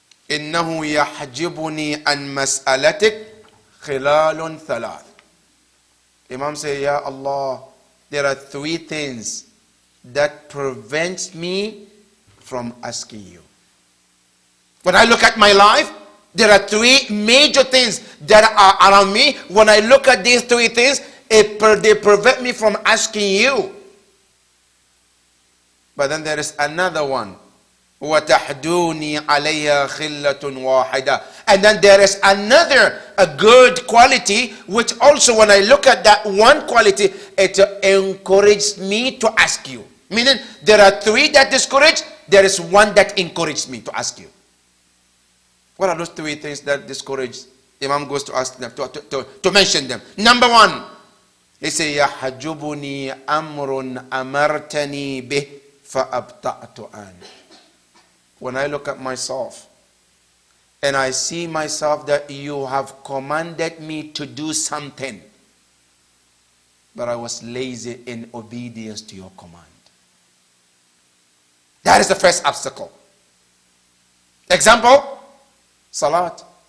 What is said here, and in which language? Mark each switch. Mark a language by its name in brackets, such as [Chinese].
[Arabic] إنه يحجبني عن مسألتك خلال ثلاث. [English] Imam say, Ya Allah, there are three things that prevents me from asking you. When I look at my life, there are three major things that are around me. When I look at these three things, they prevent me from asking you. But then there is another one. [Arabic] وَتَحْدُونِي عَلَيْهَا خِلَّةٌ وَاحِدَةٌ. [English] And then there is a good quality, which also when I look at that one quality, it encourages me to ask you. Meaning, there are three that discourage, there is one that encourages me to ask you. What are those three things that discourage? Imam goes to ask them, to mention them. Number one, he says, [Arabic] يَحْجُبُنِي أَمْرٌ أَمَرْتَنِي بِهِ فَأَبْتَعْتُ عَنْهُ. [English] When I look at myself and I see myself that you have commanded me to do something, but I was lazy in obedience to your command. That is the first obstacle. Example, Salat.